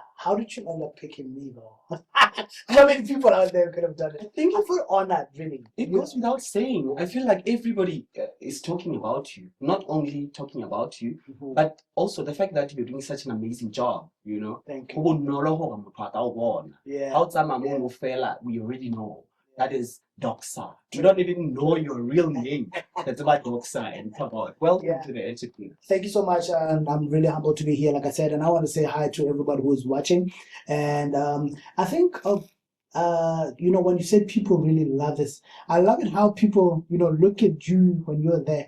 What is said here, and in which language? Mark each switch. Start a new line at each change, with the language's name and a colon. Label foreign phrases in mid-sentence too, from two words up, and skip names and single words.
English: How did you end up picking me, though? How many people out there could have done it? I think I feel honored, really. it goes without saying. I feel like everybody is talking about you, not only talking about you, Mhm. but also the fact that you're doing such an amazing job, you know. Thank
Southern Sotho: Go
English: you.
Southern Sotho: bonolo hore motho a ka o bona.
English: Yeah.
Southern Sotho: How tsama
English: Yeah.
Southern Sotho: mo fela,
English: we already know. That is Doxa. Do not even know your real name. That's about Doxa and Kabod. Welcome Yeah. to the entrepreneur. Thank you so much, and I'm really humbled to be here, like I said. And I want to say hi to everybody who's watching. And I think when you said people really love this, I love it how people, look at you when you're there.